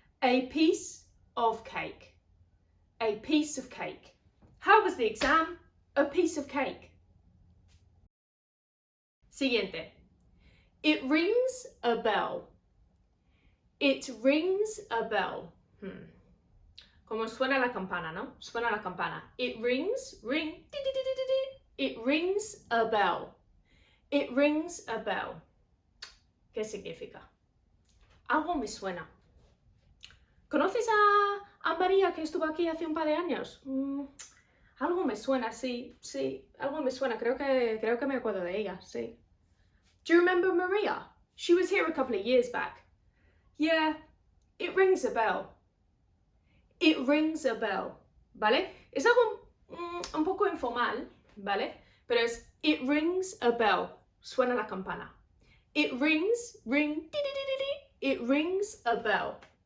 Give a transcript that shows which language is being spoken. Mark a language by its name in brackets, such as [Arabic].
[English] A piece of cake. A piece of cake. How was the exam? A piece of cake. [Spanish] Siguiente. [English] It rings a bell. It rings a bell. [Spanish] Como suena la campana, ¿no? Suena la campana. [English] It rings, ring, it rings a bell. It rings a bell. [Spanish] ¿Qué significa? Algo me suena. ¿Conoces a María que estuvo aquí hace un par de años? Algo me suena, sí, algo me suena. Creo que me acuerdo de ella, sí. [English] Do you remember Maria? She was here a couple of years back. Yeah, it rings a bell. It rings a bell, [Spanish] ¿vale? Es algo un poco informal, ¿vale? Pero es [English] it rings a bell. [Spanish] Suena la campana. [English] It rings, ring, it rings a bell.